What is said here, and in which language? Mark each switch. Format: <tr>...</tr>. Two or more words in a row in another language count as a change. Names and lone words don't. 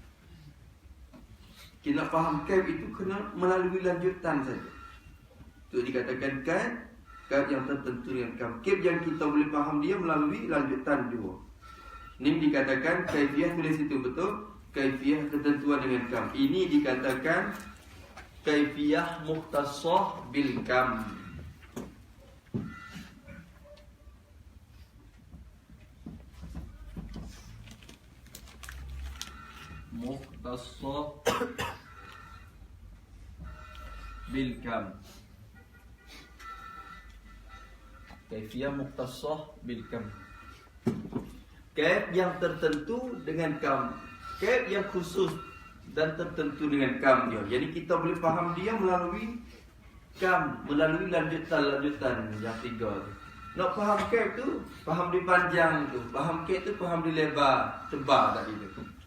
<ms>Kita nak faham kaif itu kena melalui lanjutan saja. Itu dikatakan kaif yang tertentu dengan kam. Kaif yang kita boleh faham dia melalui lanjutan juga. Ini dikatakan kaifiyah, tulis itu betul. Kaifiyah ketentuan dengan kam. Ini dikatakan</ms> <ar>كيفية مختصة بالكم. مختصة بالكم. كيفية مختصة بالكم.</ar> <ms>Kaif yang tertentu dengan kam. Kaif yang khusus dan tertentu dengan kam dia. Jadi kita boleh faham dia melalui kam, melalui lanjutan-lanjutan yang tiga tu. Nak faham kaif tu, faham di panjang tu. Faham kaif tu, faham di lebar, tebal tadi tu.</ms>